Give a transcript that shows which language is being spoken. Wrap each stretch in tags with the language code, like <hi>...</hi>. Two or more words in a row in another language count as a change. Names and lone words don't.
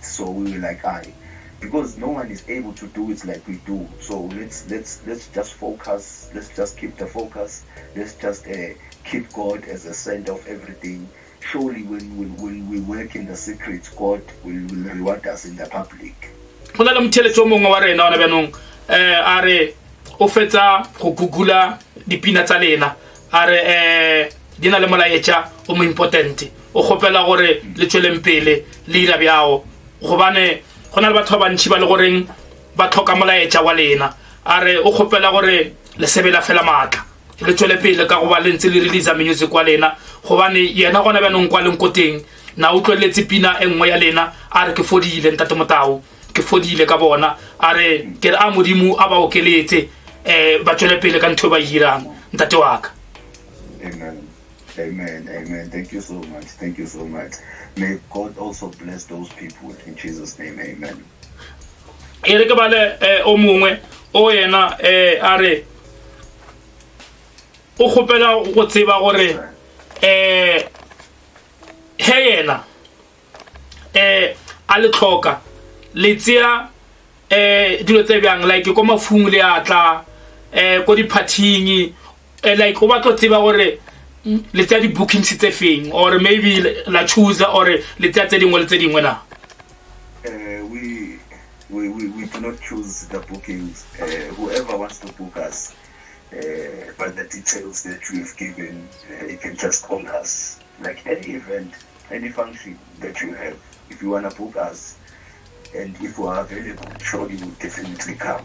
<en>So we were like, because no one is able to do it like we do. So let's just focus. Let's just keep the focus. Let's just keep God as the center of everything. Surely when we work in the secret, God will reward us in the public.</en> <nso>Hona le mtheletso mongwe wa rena ona byanong are o fetsa go gugula dipina tsa lena are di na le molaetša o mo important o gopela gore le tsweleng pele le ira bjao gobane gona le batho ba bantši ba le goreng ba tlhoka molaetša wa lena are o gopela gore le sebela fela maatla le tswele pele ka goba le ntse le</nso> <en>release music</en> <nso>wa lena gobane yena gona bjanong kwa leng ko teng na o tlweletse pina e nngwe ya lena are ke fodile ntate Motau ke fodile ka bona are ke re a modimo a ba okeletse ba tswele pele ka ntho ba hirang ntate wa ka.</nso> <en>Amen. Thank you so much. May God also bless those people in Jesus' name. Amen.</en> <nso>Ere ke bale o mongwe o yena are o gopela go tseba gore he yena a le tlhoka le tsia dilo tse bjang like ko mafung le atla ko di partying like o batlo tseba gore le tsia di bookings tse feng</nso> <en>or maybe</en> <nso>la choose or le tsia tse dingwe na.</nso> <en>We do not choose the bookings. Whoever wants to book us, by the details that we've given, you can just call us. Like any event, any function that you have, if you want to book us, and if we are available, surely we will definitely come.</en>